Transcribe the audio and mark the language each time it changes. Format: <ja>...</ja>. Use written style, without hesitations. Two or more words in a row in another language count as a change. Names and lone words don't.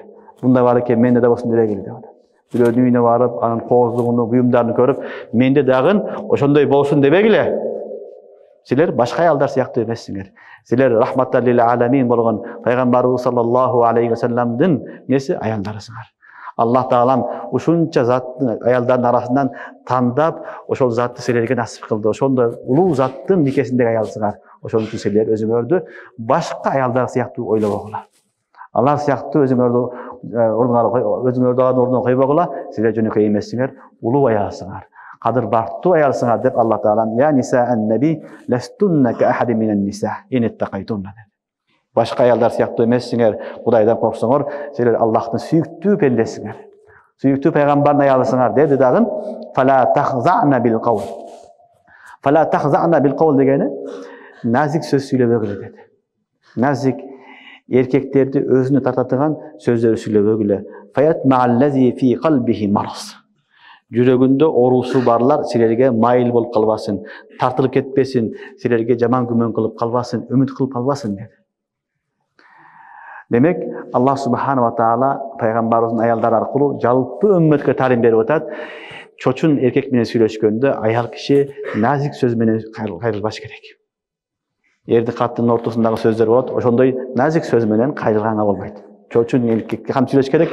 <ky>Мындай бар экен, менде да болсун дебегиле деп атат. Бирөөнүн үйүнө барып, анын кооздугуну, буюмдарын көрүп, менде дагы ошондой болсун дебегиле. Силер башка аялдар сыяктуу эмессиңер. Силер рахматтан</ky> <ar>للعالمين</ar> <ky>болгон пайгамбарыбыз</ky> <ar>صلى الله عليه</ar> <ky>вассаламдын неси аялдарысыңар. Аллах Таалам ушунча заттын аялдардын арасынан тандап, ошол затты силерге насип кылды. Ошондой улуу заттын никесиндеги аялсыңар. Ошон үчүн силер өзүңөрдү башка аялдар сыяктуу ойлобогула. Алар сыяктуу өзүңөрдү ордуна койбогула. Силер жөнөкөй эмессиңер, улуу аялсыңар. Кадыр бартуу аялсыңар деп Аллах Таалам</ky> <ar>يا نساء النبي لستن كأحد من النساء إن اتقيتن.</ar> <ky>Башка аялдар сыяктуу эмессиңер, Кудайдан корксоңор, силер Аллахтын сүйүктүү пендесиңер. Сүйүктүү пайгамбардын аялысыңар деди дагы.</ky> <ar>فلا تخضعن بالقول فلا تخضعن بالقول</ar> <ky>дегени назик сөз сүйлөбөгүлө деди. Назик эркектерди өзүнө tartatыган сөздөрү сүйлөбөгүлө.</ky> <ar>فيطمع الذي في قلبه مرض.</ar> <ky>Жүрөгүндө оорусу барлар силерге майыл болуп калбасын, тартылып кетпесин, силерге жаман күмөн кылып калбасын, үмүт кылып калбасын деди. Демек, Аллах</ky> <ar>سبحانه وتعالى</ar> <ky>пайгамбарыбыздын аялдары аркылуу жалпы үммөткө тарим берип атат. Чочун эркек менен сүйлөшкөндө аял киши назик сөз менен кайрылбаш керек. Эрди каттын ортосундагы сөздөр болот, ошондой назик сөз менен кайрылганга болбойт. Чочун эркекке кантип сүйлөш керек?</ky>